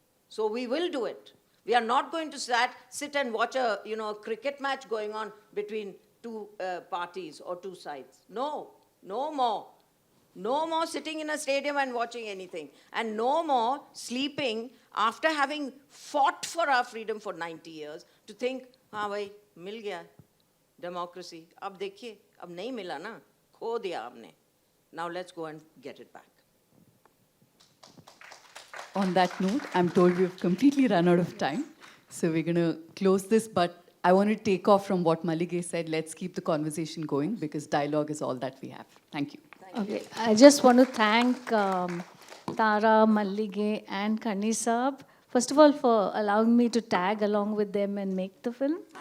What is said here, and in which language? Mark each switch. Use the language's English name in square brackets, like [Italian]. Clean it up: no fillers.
[English] So we will do it. We are not going to sit and watch a cricket match going on between two parties or two sides. No, no more. No more sitting in a stadium and watching anything. And no more sleeping after having fought for our freedom for 90 years to think, [Hindi] हाँ भाई, मिल गया [English] democracy. [Hindi] अब देखिए, अब नहीं मिला ना, खो दिया आपने. [English] Now let's go and get it back. On that note, I'm told we've completely run out of time. So we're going to close this, but I want to take off from what Mallige said. Let's keep the conversation going because dialogue is all that we have. Thank you. Okay, I just want to thank Tara, Mallige and Kani Saab, first of all, for allowing me to tag along with them and make the film.